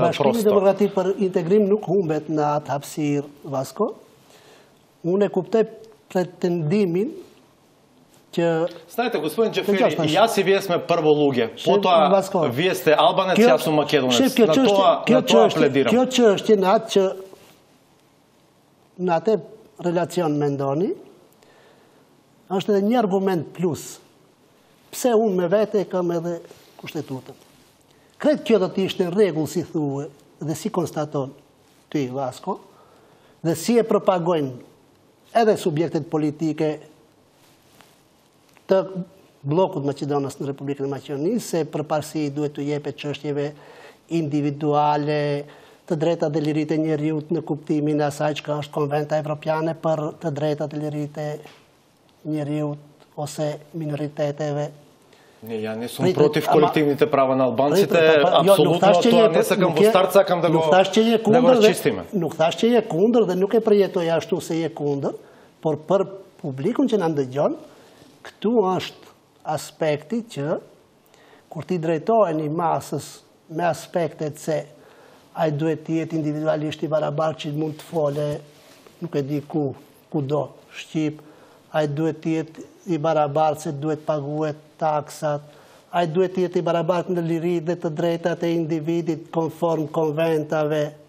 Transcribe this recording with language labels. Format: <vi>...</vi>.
<sq>Bashkimi Demokratik për Integrim nuk humbet në atë hapësirë, Vasko. Unë e kuptoj pretendimin.</sq> <mk>Знаете, господин Джафери, јас и вие сме прво луѓе. Потоа вие сте албанец, јас сум македонец. На тоа пледирам.</mk> <sq>Kjo çështje në atë që në atë relacion mendoni, është edhe një argument plus. Pse unë me vete kam edhe kushtetutën. Kretë kjo do të ishte në rregull si thuhe dhe si konstaton ty, Vasko, dhe si e propagojnë edhe subjektet politike të blokut Maqedonës në Republikën e Maqedonisë, se përparësi duhet të jepet çështjeve individuale, të drejtat dhe liritë e njeriut në kuptimin e asaj që është Konventa Evropiane për të drejtat dhe liritë e njeriut ose minoriteteve.</sq> <mk>Ja не сум против колективните права на албанците, апсолутно тоа не сакам во старт, сакам да го разчистиме.</mk> <sq>Nuk thash që je kundër dhe nuk e përjetoj ashtu se je kundër, por për publikun që na ndëgjon, këtu është aspekti që kur ti drejtoheni masës me aspektet se ai duhet të jetë individualisht i barabartë që mund të fole, nuk e di kudo, Shqip, ai duhet të jetë i barabartë se duhet paguhet taksat, ai duhet të jetë i barabartë në liri dhe të drejtat e individit konform konventave.</sq>